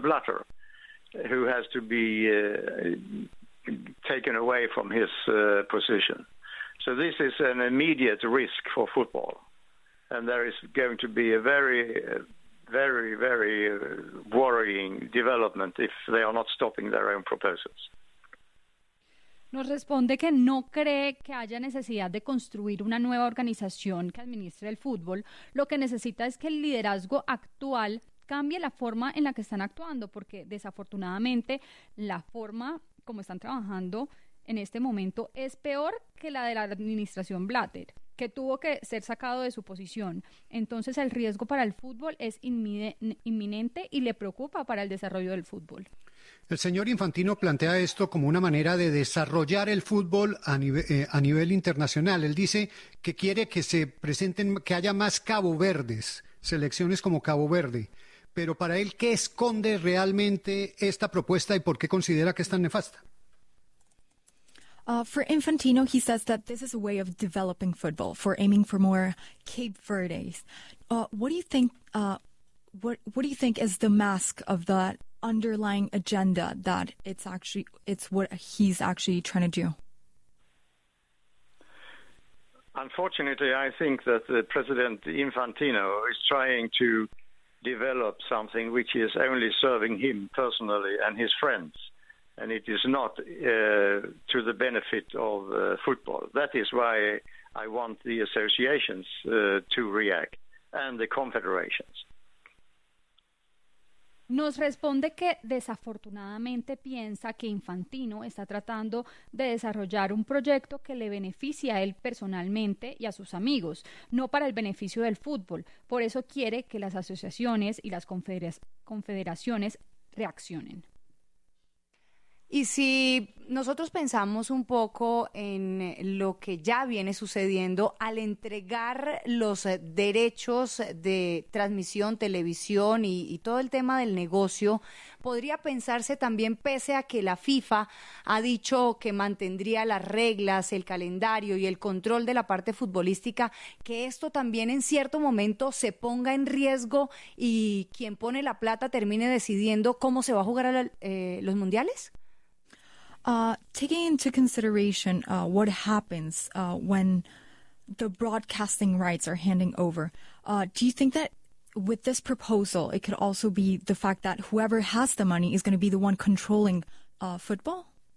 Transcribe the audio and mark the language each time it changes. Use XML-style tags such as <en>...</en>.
<en>Blatter, who has to be taken away from his position. So this is an immediate risk for football. And there is going to be a very, very, very worrying development if they are not stopping their own proposals.</en> <es>Nos responde que no cree que haya necesidad de construir una nueva organización que administre el fútbol. Lo que necesita es que el liderazgo actual cambie la forma en la que están actuando, porque desafortunadamente la forma como están trabajando en este momento es peor que la de la administración Blatter, que tuvo que ser sacado de su posición. Entonces el riesgo para el fútbol es inminente y le preocupa para el desarrollo del fútbol. El señor Infantino plantea esto como una manera de desarrollar el fútbol a nivel internacional. Él dice que quiere que se presenten, que haya más Cabo Verdes, selecciones como Cabo Verde. Pero para él, ¿qué esconde realmente esta propuesta y por qué considera que es tan nefasta?</es> <en>For Infantino, he says that this is a way of developing football, for aiming for more Cape Verdes. What do you think is the mask of the underlying agenda that it's what he's actually trying to do? Unfortunately, I think that the President Infantino is trying to develop something which is only serving him personally and his friends, and it is not to the benefit of football. That is why I want the associations to react, and the confederations.</en> <es>Nos responde que desafortunadamente piensa que Infantino está tratando de desarrollar un proyecto que le beneficie a él personalmente y a sus amigos, no para el beneficio del fútbol. Por eso quiere que las asociaciones y las confederaciones reaccionen. Y si nosotros pensamos un poco en lo que ya viene sucediendo al entregar los derechos de transmisión, televisión y todo el tema del negocio, podría pensarse también, pese a que la FIFA ha dicho que mantendría las reglas, el calendario y el control de la parte futbolística, que esto también en cierto momento se ponga en riesgo y quien pone la plata termine decidiendo cómo se va a jugar los mundiales.</es> <en>Taking into consideration what happens when the broadcasting rights are handing over, do you think that with this proposal, it could also be the fact that whoever has the money is going to be the one controlling football?</en>